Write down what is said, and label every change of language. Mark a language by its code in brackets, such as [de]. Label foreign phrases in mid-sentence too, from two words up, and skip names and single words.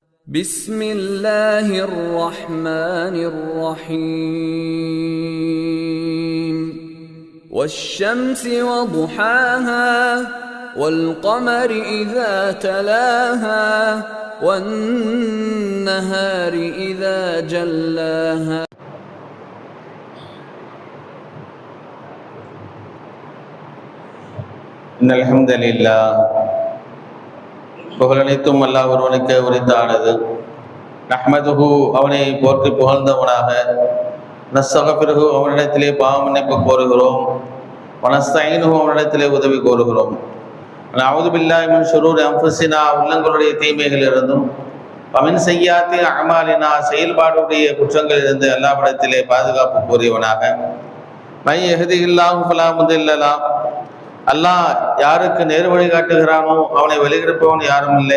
[ar] بسم الله الرحمن الرحيم والشمس وضحاها والقمر إذا تلاها والنهار إذا جلاها إن الحمد لله [ta] புகழனைத்தும் அல்லாஹ் ஒருவனுக்கு உரித்தானது. நஹ்மதுஹு அவனை போற்றி புகழ்ந்தவனாக, நஸ்தகஃபிருஹு அவனிடத்திலே பாவமன்னிப்பு கோருகிறோம், வனஸ்தஈனுஹு அவனிடத்திலே உதவி கோருகிறோம். [ar] نعوذ بالله من شرور أنفسنا [ta] உள்ளங்களுடைய தீமைகளிலிருந்தும், [ar] ومن سيئات أعمالنا [ta] செயல்பாடுடைய குற்றங்களிலிருந்து அல்லாஹ்விடத்திலே பாதுகாப்பு கோரியவனாக, [ar] من يهده الله فلا مضل له [ta] அல்லாஹ் யாருக்கு நேர் வழி காட்டுகிறானோ அவனை வழிகெடுப்பவன் யாரும் இல்லை.